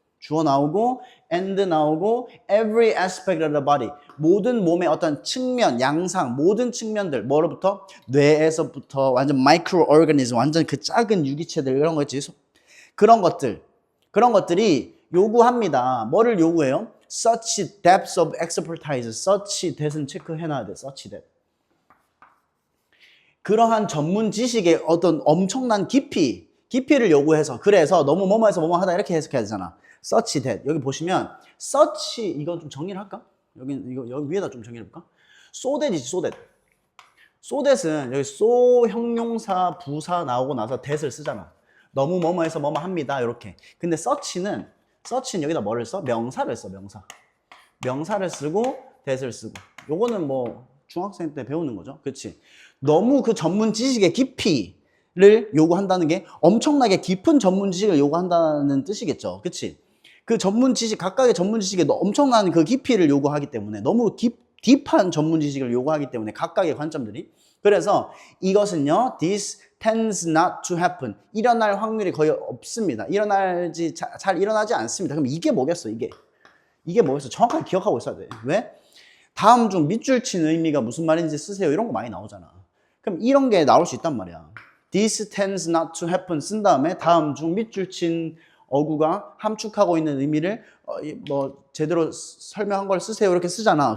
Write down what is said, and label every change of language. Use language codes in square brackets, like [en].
[ko] 주어 나오고 and 나오고 [en] every aspect of the body, [ko] 모든 몸의 어떤 측면, 양상, 모든 측면들, 뭐로부터? 뇌에서부터 완전 microorganism, 완전 그 작은 유기체들, 이런 거 있지. 그런 것들이 요구합니다. 뭐를 요구해요? [en] such depths of expertise. such that [ko] 은 체크해놔야 돼. [en] such that. [ko] 그러한 전문 지식의 어떤 엄청난 깊이를 요구해서, 그래서 너무 뭐뭐해서 뭐뭐 하다 이렇게 해석해야 되잖아. [en] such that. [ko] 여기 보시면 such, 이거 좀 정리를 할까? 여기 위에다 좀 정리해 볼까? so that이지. so that은 여기 so 형용사 부사 나오고 나서 that을 쓰잖아. 너무 뭐뭐해서 뭐뭐 합니다 이렇게. 근데 such는 여기다 뭐를 써? 명사를 써. 명사를 쓰고 that을 쓰고. 요거는 중학생 때 배우는 거죠. 그렇지? 너무 그 전문 지식의 깊이를 요구한다는 게 엄청나게 깊은 전문 지식을 요구한다는 뜻이겠죠. 그렇지? 그 전문 지식, 각각의 전문 지식에 엄청난 그 깊이를 요구하기 때문에, 너무 딥한 전문 지식을 요구하기 때문에 각각의 관점들이. 그래서 이것은요, [en] this tends not to happen. [ko] 일어날 확률이 거의 없습니다. 잘 일어나지 않습니다. 그럼 이게 뭐겠어, 이게 뭐겠어? 정확하게 기억하고 있어야 돼. 왜? 다음 중 밑줄 친 의미가 무슨 말인지 쓰세요. 이런 거 많이 나오잖아. 그럼 이런 게 나올 수 있단 말이야. [en] This tends not to happen [ko] 쓴 다음에 다음 중 밑줄 친 어구가 함축하고 있는 의미를 제대로 설명한 걸 쓰세요. 이렇게 쓰잖아.